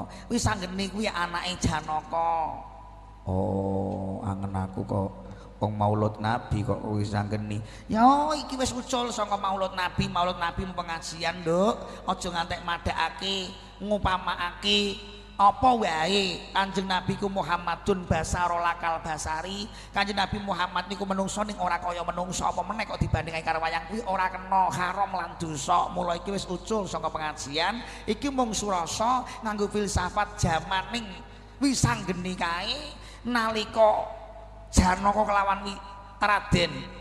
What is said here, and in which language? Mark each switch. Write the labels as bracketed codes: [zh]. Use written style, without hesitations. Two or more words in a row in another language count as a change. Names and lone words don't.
[jv] Wisanggeni kuwi anake Janaka. Oh, angen aku kok wong maulud nabi kok Wisanggeni. Ya iki wis ucul saka maulud nabi pengajian nduk. Aja ngantek madhakake ngupamakake apa wae Kanjeng Nabi ku [ar] محمد بشر لا كالبشر. [jv] Kanjeng Nabi Muhammad niku menungso ning ora kaya menungso apa meneh kok dibandingake karo wayang kuwi ora kena haram lan dosa. Mula iki wis ucul saka pengajian iki mung surasa nganggo filsafat jamaning Wisanggeni kae nalika Janaka kelawan Raden